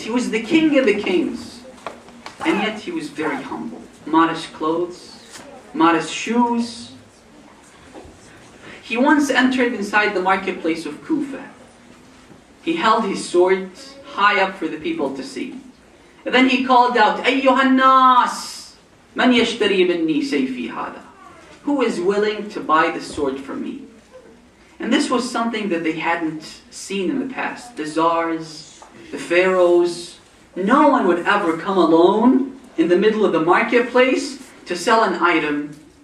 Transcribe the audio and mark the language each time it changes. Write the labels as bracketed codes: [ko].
[en] He was the king of the kings. And yet he was very humble. Modest clothes, modest shoes. He once entered inside the marketplace of Kufa. He held his sword high up for the people to see. And then he called out, [ar] أَيُّهَا النَّاسِ مَنْ يَشْتَرِي مِنِّي سَيْفِي هَذَا. [en] Who is willing to buy the sword from me? And this was something that they hadn't seen in the past. The czars, the pharaohs, no one would ever come alone in the middle of the marketplace to sell an item.